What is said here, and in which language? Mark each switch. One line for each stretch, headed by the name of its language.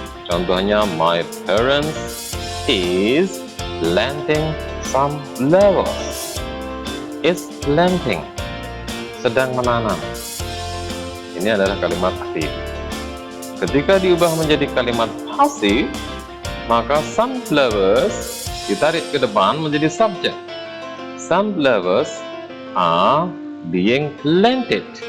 English: Contohnya my parents is planting some flowers. Is planting,
Indonesian: sedang menanam. Ini adalah kalimat aktif. Ketika diubah menjadi kalimat pasif, maka some flowers ditarik ke depan menjadi subjek.
English: Some flowers are being planted.